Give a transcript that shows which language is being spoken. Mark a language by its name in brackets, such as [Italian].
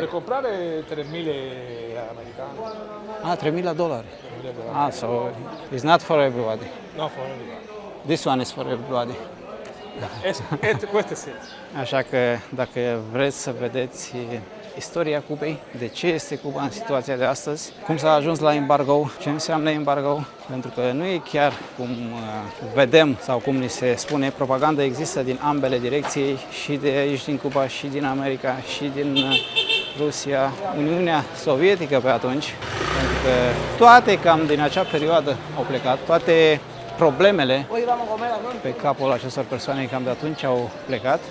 [Italian] Per comprare 3.000 americani. [English] $3.000. Ah, so it's not for everybody. No, for everybody. This one is for everybody. [Italian] Queste sì. [Romanian] Așa că dacă vreți să vedeți istoria Cubei, de ce este Cuba în situația de astăzi, cum s-a ajuns la embargo, ce înseamnă embargo, pentru că nu e chiar cum vedem sau cum ni se spune, propaganda există din ambele direcții, și de aici din Cuba, și din America, și din Rusia, Uniunea Sovietică pe atunci, pentru că toate cam din acea perioadă au plecat, toate problemele pe capul acestor persoane cam de atunci au plecat.